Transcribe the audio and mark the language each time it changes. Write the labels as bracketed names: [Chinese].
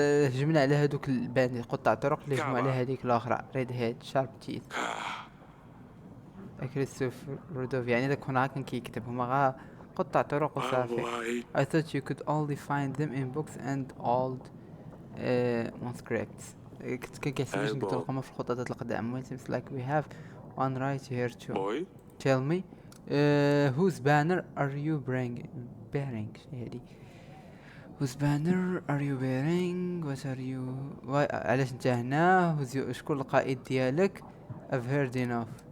[Arabic] هجمنا على هذوك البانديت قطاع الطرق اللي هجموا على هذيك الاخرى ريد هيد شارب تيث. كريستوفر رودوف، يعني داك هنا كان كيكتب هما غا قطع طرق وصافي. [English] I thought you could only find them in books and old manuscripts. [Arabic] كان كيحسب نقدر نلقاهم في الخطوطات القدام. [English] It seems like we have one right here too. Tell me, whose banner are you bearing? هادي whose banner are you bearing? What are you [Arabic] علاش انت هنا؟ شكون القائد ديالك؟ [English] I've heard enough.